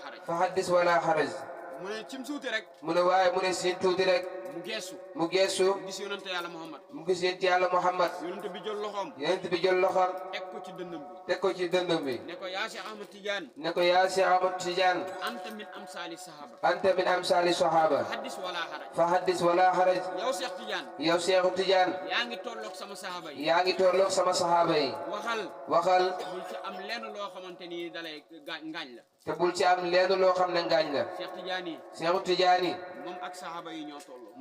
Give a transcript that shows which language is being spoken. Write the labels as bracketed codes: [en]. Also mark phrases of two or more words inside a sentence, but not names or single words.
[ar] فَحَدِّثْ وَلَا حَرَجَ [wo] mu ne cim suuti rek mu ne waaye mu ne siin tuuti rek mu geesu mu geesu gis yonante yàlla Muhammad mu gis yonent yàlla Muhammad yonante bi jël loxoom yonent bi jël loxoom teg ko ci dënnam bi teg ko ci dëndam bi ne ko yaa Cheikh Ahmad Tidiane ne ko yaa Cheikh Ahmad Tidiane [ar] أَنْتَ مِنْ أَمْثَالِ الصَّحَابَةِ أَنْتَ مِنْ أَمْثَالِ الصَّحَابَةِ حَدِّثْ وَلَا حَرَجَ فَحَدِّثْ وَلَا حَرَجَ [wo] yow Cheikh Tidiane yow Cheikh Tidiane yaa ngi tolloog sama sahaba yi yaa ngi tolloog sama sahaaba yi waxal bul ci am lenn loo xamante ni dalay ngaañ la te bul ci am lenn loo xam ne ngaañ la Cheikh Tidiane yi Cheikh Tidiane moom ak sahaba yi ñoo tolloo